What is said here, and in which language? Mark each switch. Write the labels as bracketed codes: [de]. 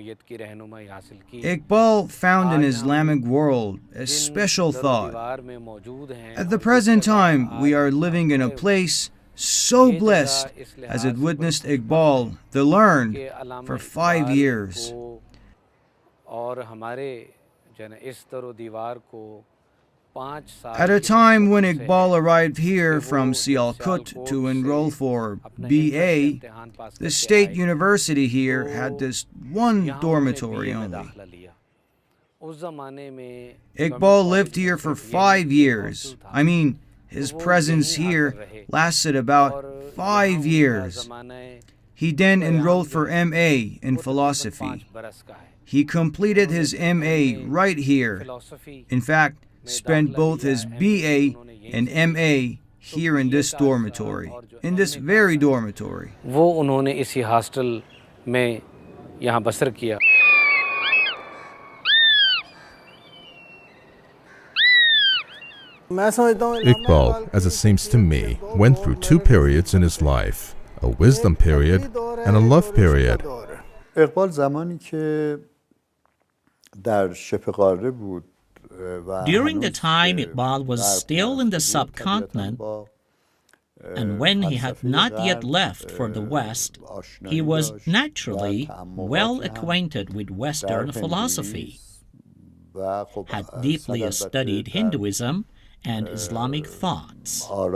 [en] Iqbal found in Islamic world a special thought. At the present time, we are living in a place so blessed as it witnessed Iqbal, the learned, for 5 years. [hi] और हमारे जन इस दरो दीवार को [en] At a time when Iqbal arrived here from Sialkot to enroll for BA, the state university here had this one dormitory only. Iqbal lived here for 5 years. I mean, his presence here lasted about 5 years. He then enrolled for MA in philosophy. He completed his MA right here. In fact, spent both his BA and MA here in this dormitory, in this very dormitory. [hi] वो उन्होंने इसी hostel में यहाँ बसर किया. [en] Iqbal, as it seems to me, went through 2 periods in his life, a wisdom period and a love period. [fa] اقبال زمانی که در شبه قاره بود [en] During the time Iqbal was still in the subcontinent, and when he had not yet left for the West, he was naturally well acquainted with Western philosophy, had deeply studied Hinduism and Islamic thoughts.